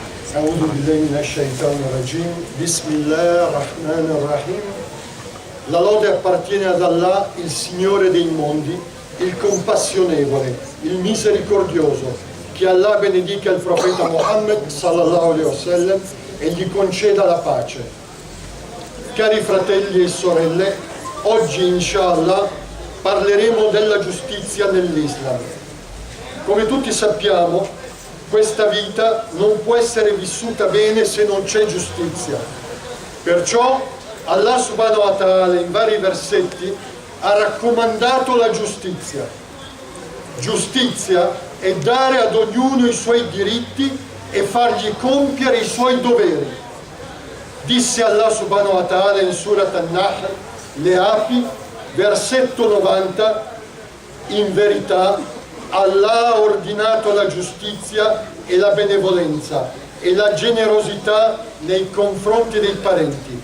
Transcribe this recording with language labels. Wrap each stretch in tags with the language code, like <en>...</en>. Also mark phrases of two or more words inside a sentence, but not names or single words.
<ar>أعوذ بالله من الشيطان الرجيم. بسم الله الرحمن الرحيم.</ar> <it>La lode appartiene ad Allah, il Signore dei mondi, il compassionevole, il misericordioso. Che Allah benedica il profeta Muhammad</it> <ar>صلى الله عليه وسلم</ar> <it>e gli conceda la pace. Cari fratelli e sorelle, oggi inshallah parleremo della giustizia nell'Islam. Come tutti sappiamo, questa vita non può essere vissuta bene se non c'è giustizia. Perciò Allah</it> <ar>سبحانه وتعالى</ar> <it>in vari versetti ha raccomandato la giustizia. Giustizia è dare ad ognuno i suoi diritti e fargli compiere i suoi doveri. Disse Allah</it> <ar>سبحانه وتعالى</ar> <it>in Surat An-Nahl, le api, versetto 90, in verità Allah ha ordinato la giustizia e la benevolenza e la generosità nei confronti dei parenti.</it>